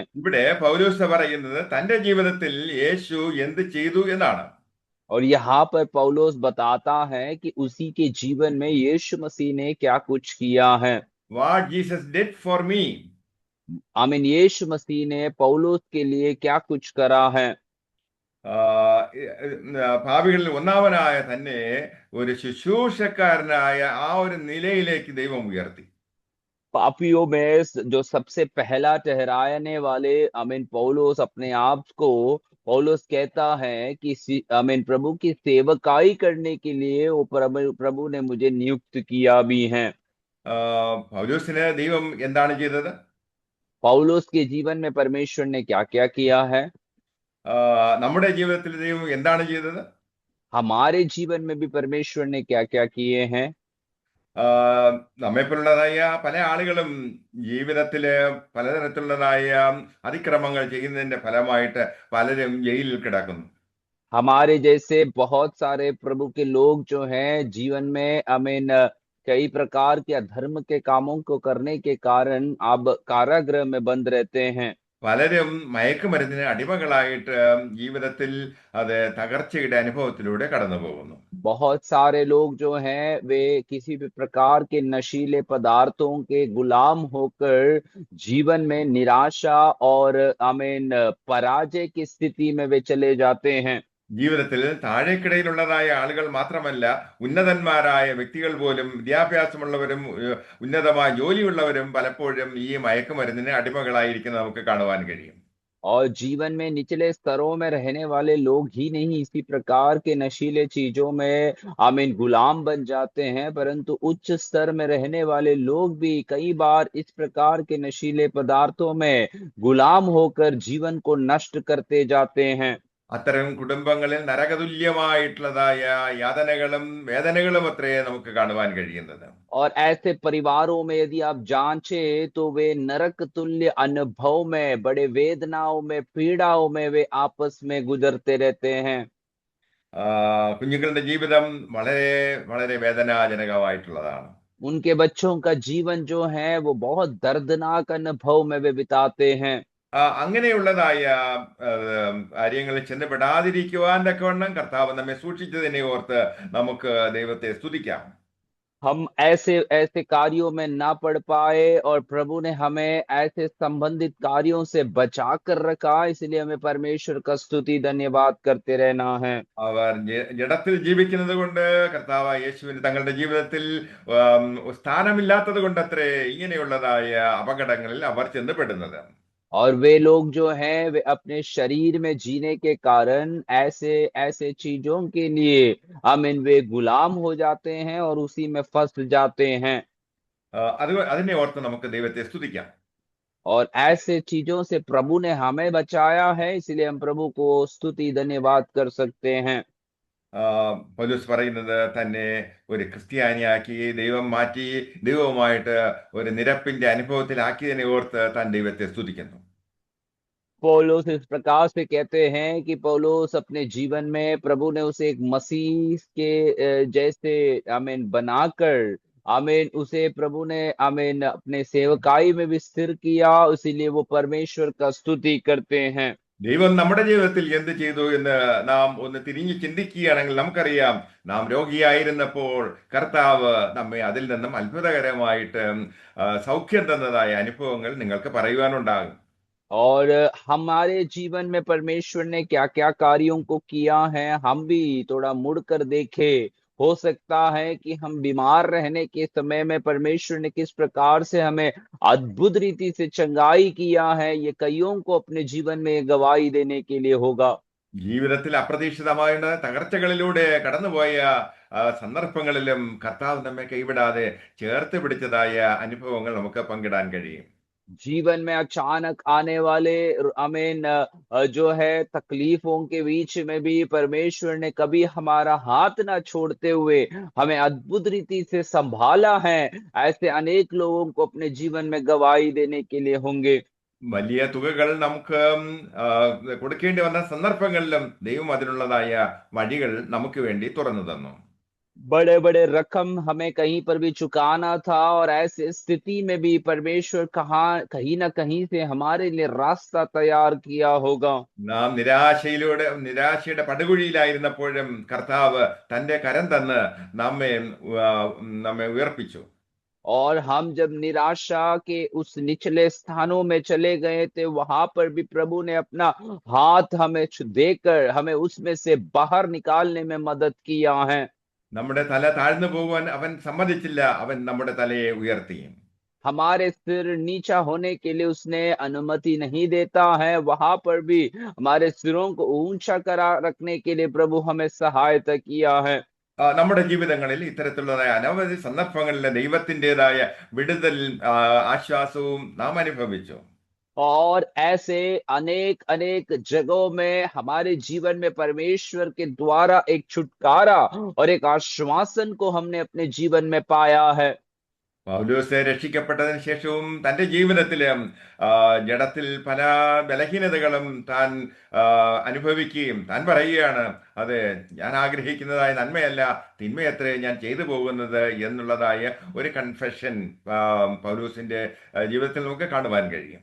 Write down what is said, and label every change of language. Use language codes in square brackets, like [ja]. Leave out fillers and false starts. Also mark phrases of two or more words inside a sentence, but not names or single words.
[ml] ഇവിടെ പൗലോസ് പറയുന്നത് തന്റെ ജീവിതത്തിൽ യേശു എന്ത് ചെയ്തു എന്നാണ്. [hi] और यहाँ पर पौलुस बताता है कि उसी के जीवन में यीशु मसीह ने क्या कुछ किया है। [en] What Jesus did for me. [hi] आमीन, यीशु मसीह ने पौलुस के लिए क्या कुछ करा है। [ml] ഭാവികളിൽ ഒന്നാമനായ തന്നെ ഒരു ശുശ്രൂഷക്കാരനായ ആ ഒരു നിലയിലേക്ക് ദൈവം ഉയർത്തി. [hi] पापियों में जो सबसे पहला ठहराने वाले आमीन पौलुस अपने आप को पौलुस कहता है कि आमीन प्रभु की सेवकाई करने के लिए वो प्रभु ने मुझे नियुक्त किया भी है। [ml] പൗലോസിന് ദൈവം എന്താണ് ചെയ്തത്? [hi] पौलुस के जीवन में परमेश्वर ने क्या क्या किया है। [ml] നമ്മുടെ ജീവിതത്തിൽ ദൈവം എന്താണ് ചെയ്തത്? [hi] हमारे जीवन में भी परमेश्वर ने क्या क्या किए हैं। [ml] നമ്മെപ്പോലുള്ളതായ പല ആളുകളും ജീവിതത്തില് പലതരത്തിലുള്ളതായ അതിക്രമങ്ങൾ ചെയ്യുന്നതിന്റെ ഫലമായിട്ട് പലരും ജയിലിൽ കിടക്കുന്നു. [hi] हमारे जैसे बहुत सारे प्रभु के लोग जो हैं जीवन में आमीन कई प्रकार के अधर्म के कामों को करने के कारण अब कारागृह में बंद रहते हैं। [ml] പലരും മയക്കുമരുന്നിന് അടിമകളായിട്ട് ജീവിതത്തിൽ അത് തകർച്ചയുടെ അനുഭവത്തിലൂടെ കടന്നു പോകുന്നു. [hi] बहुत सारे लोग जो हैं वे किसी भी प्रकार के नशीले पदार्थों के गुलाम होकर जीवन में निराशा और आमीन पराजय की स्थिति में वे चले जाते हैं। [ml] ജീവിതത്തിൽ താഴേക്കിടയിലുള്ളതായ ആളുകൾ മാത്രമല്ല, ഉന്നതന്മാരായ വ്യക്തികൾ പോലും, വിദ്യാഭ്യാസമുള്ളവരും ഉന്നതമായ ജോലിയുള്ളവരും പലപ്പോഴും ഈ മയക്കുമരുന്നിന് അടിമകളായിരിക്കുന്നത് നമുക്ക് കാണുവാൻ കഴിയും. [hi] और जीवन में निचले स्तरों में रहने वाले लोग ही नहीं इसी प्रकार के नशीले चीजों में आमीन गुलाम बन जाते हैं, परंतु उच्च स्तर में रहने वाले लोग भी कई बार इस प्रकार के नशीले पदार्थों में गुलाम होकर जीवन को नष्ट करते जाते हैं। [ml] അത്തരം കുടുംബങ്ങളിൽ നരകതുല്യമായിട്ടുള്ളതായ യാതനകളും വേദനകളും അത്രേ നമുക്ക് കാണുവാൻ കഴിയുന്നത്. [hi] और ऐसे परिवारों में यदि आप जांचे तो वे नरक तुल्य अनुभव में, बड़े वेदनाओं में, पीड़ाओं में वे आपस में गुजरते रहते हैं। [ml] കുഞ്ഞുങ്ങളുടെ ജീവിതം വളരെ വളരെ വേദനാജനകമായിട്ടുള്ളതാണ്. [hi] उनके बच्चों का जीवन जो है वो बहुत दर्दनाक अनुभव में वे बिताते हैं। [ml] അങ്ങനെയുള്ളതായ കാര്യങ്ങളിൽ ചെന്നപ്പെടാതിരിക്കുവാൻ തക്കവണ്ണം കർത്താവ് നമ്മെ സൂക്ഷിച്ചതിനെ ഓർത്ത് നമുക്ക് ദൈവത്തെ സ്തുതിക്കാം. [hi] हम ऐसे ऐसे कार्यों में ना पड़ पाए और प्रभु ने हमें ऐसे संबंधित कार्यों से बचा कर रखा, इसलिए हमें परमेश्वर का स्तुति धन्यवाद करते रहना है। [ml] അവർ ജഡത്തിൽ ജീവിക്കുന്നത് കൊണ്ട് കർത്താവ് യേശുവിന് തങ്ങളുടെ ജീവിതത്തിൽ സ്ഥാനമില്ലാത്തത് കൊണ്ടത്രേ ഇങ്ങനെയുള്ളതായ അപകടങ്ങളിൽ അവർ ചെന്നപ്പെടുന്നത്. [hi] और वे लोग जो हैं वे अपने शरीर में जीने के कारण ऐसे ऐसे चीजों के लिए आमीन वे गुलाम हो जाते हैं और उसी में फंस जाते हैं। [ml] അതിനെ ഓർത്ത് നമുക്ക് ദൈവത്തെ സ്തുതിക്കാം. [hi] और ऐसे चीजों से प्रभु ने हमें बचाया है, इसलिए हम प्रभु को स्तुति धन्यवाद कर सकते हैं। [ml] പൗലോസ് പറയുന്നത് തന്നെ ഒരു ക്രിസ്ത്യാനിയാക്കി ദൈവം മാറ്റി ദൈവവുമായിട്ട് ഒരു നിരപ്പിന്റെ അനുഭവത്തിലാക്കിയതിനെ ഓർത്ത് താൻ ദൈവത്തെ സ്തുതിക്കുന്നു. [hi] पौलुस इस प्रकार से कहते हैं कि पौलुस अपने जीवन में प्रभु ने उसे एक मसीह के जैसे आमीन बनाकर आमीन उसे प्रभु ने आमीन अपने सेवकाई में भी स्थिर किया, इसीलिए वो परमेश्वर का स्तुति करते हैं। [ml] ദൈവം നമ്മുടെ ജീവിതത്തിൽ എന്ത് ചെയ്തു എന്ന് നാം ഒന്ന് തിരിഞ്ഞു ചിന്തിക്കുകയാണെങ്കിൽ നമുക്കറിയാം, നാം രോഗിയായിരുന്നപ്പോൾ കർത്താവ് നമ്മെ അതിൽ നിന്നും അത്ഭുതകരമായിട്ട് സൗഖ്യം തന്നതായ അനുഭവങ്ങൾ നിങ്ങൾക്ക് പറയുവാനുണ്ടാകും. [hi] और हमारे जीवन में परमेश्वर ने क्या क्या कार्यों को किया है हम भी थोड़ा मुड़कर देखें हो सकता है कि हम बीमार रहने के समय में परमेश्वर ने किस प्रकार से हमें अद्भुत रीति से चंगाई किया है, ये कईयों को अपने जीवन में गवाही देने के लिए होगा। [ml] ജീവിതത്തിൽ അപ്രതീക്ഷിതമായ തകർച്ചകളിലൂടെ കടന്നുപോയ സന്ദർഭങ്ങളിലും കർത്താവ് നമ്മെ കൈവിടാതെ ചേർത്ത് പിടിച്ചതായ അനുഭവങ്ങൾ നമുക്ക് പങ്കിടാൻ കഴിയും. [hi] जीवन में अचानक आने वाले आमीन जो है तकलीफों के बीच में भी परमेश्वर ने कभी हमारा हाथ ना छोड़ते हुए हमें अद्भुत रीति से संभाला है। ऐसे अनेक लोगों को अपने जीवन में गवाही देने के लिए होंगे। [ml] വലിയ തുകകൾ നമുക്ക് ആ, കൊടുക്കേണ്ടി വന്ന സന്ദർഭങ്ങളിലും ദൈവം അതിനുള്ളതായ വഴികൾ നമുക്ക് വേണ്ടി തുറന്നു തന്നു. [hi] बड़े बड़े रकम हमें कहीं पर भी चुकाना था और ऐसे स्थिति में भी परमेश्वर कहाँ कहीं ना कहीं से हमारे लिए रास्ता तैयार किया होगा। [ml] നാം നിരാശയുടെ പടുകുഴിയിലായിരുന്നപ്പോഴും കർത്താവ് തന്റെ കരം തന്ന് നമ്മെ ആ, നമ്മെ ഉയർപ്പിച്ചു. [hi] और हम जब निराशा के उस निचले स्थानों में चले गए थे, वहां पर भी प्रभु ने अपना हाथ हमें देकर हमें उसमें से बाहर निकालने में मदद किया है। [ml] നമ്മുടെ തല താഴ്ന്നു പോകുവാൻ അവൻ സമ്മതിച്ചില്ല, അവൻ നമ്മുടെ തലയെ ഉയർത്തി. [hi] हमारे सिर नीचा होने के लिए उसने अनुमति नहीं देता है, वहां पर भी हमारे सिरों को ऊंचा करा रखने के लिए प्रभु हमें सहायता किया है। [ml] നമ്മുടെ ജീവിതങ്ങളിൽ ഇത്തരത്തിലുള്ളതായ അനവധി സന്ദർഭങ്ങളിൽ ദൈവത്തിൻ്റെതായ വിടുതൽ ആശ്വാസവും നാം അനുഭവിച്ചു. [hi] और ऐसे अनेक अनेक जगहों में हमारे जीवन में परमेश्वर के द्वारा एक छुटकारा और एक आश्वासन को हमने अपने जीवन में पाया है। [ml] പൗലോസ് രക്ഷിക്കപ്പെട്ടതിന് ശേഷവും തന്റെ ജീവിതത്തിലും ജഡത്തിൽ പല ബലഹീനതകളും താൻ ആ, അനുഭവിക്കുകയും താൻ പറയുകയാണ്, അതെ, ഞാൻ ആഗ്രഹിക്കുന്നതായ നന്മയല്ല തിന്മയത്രേ ഞാൻ ചെയ്തു പോകുന്നത് എന്നുള്ളതായ ഒരു കൺഫെഷൻ പൗലോസിന്റെ ജീവിതത്തിൽ നമുക്ക് കാണുവാൻ കഴിയും.